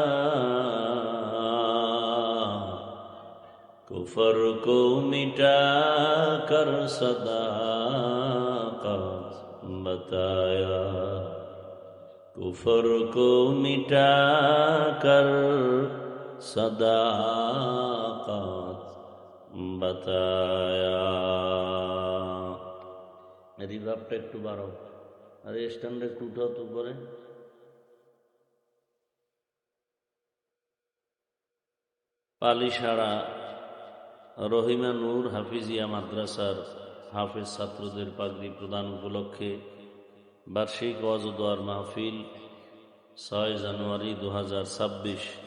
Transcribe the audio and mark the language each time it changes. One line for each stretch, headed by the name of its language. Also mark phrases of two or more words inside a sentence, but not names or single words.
Urdu: کفر کو مٹا کر صداقت بتایا. کفر کو مٹا کر صداقت بتایا.
Bangla: রিভাবটা একটু বাড়াও, আর স্ট্যান্ডে একটু উঠাও তো পরে. পালিশাড়া রহিমা নূর হাফিজিয়া মাদ্রাসার হাফেজ ছাত্রদের পাগড়ি প্রদান উপলক্ষে বার্ষিক ওয়াজ ও দোয়ার মাহফিল 6 জানুয়ারি 2026।